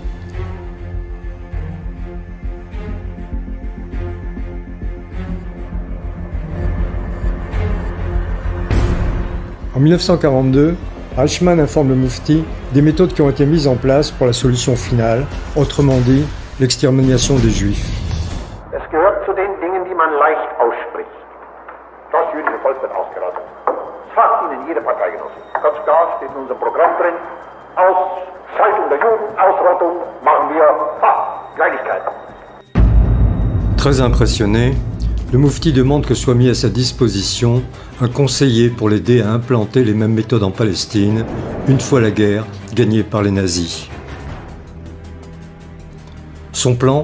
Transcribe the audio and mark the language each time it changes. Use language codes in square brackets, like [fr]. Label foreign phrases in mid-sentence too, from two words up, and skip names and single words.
[fr] En 1942, Eichmann informe le Moufti des méthodes qui ont été mises en place pour la solution finale, autrement dit, l'extermination des Juifs. [de] Es gehört zu den Dingen, die man leicht ausspricht. Das jüdische Volk wird ausgerottet. Das sagt Ihnen jede Parteigenosse. Ganz klar steht in unserem Programm drin, Ausschaltung der Juden, Ausrottung machen wir, Kleinigkeit. [fr] Très impressionné, le Moufti demande que soit mis à sa disposition un conseiller pour l'aider à implanter les mêmes méthodes en Palestine, une fois la guerre gagnée par les nazis. Son plan ?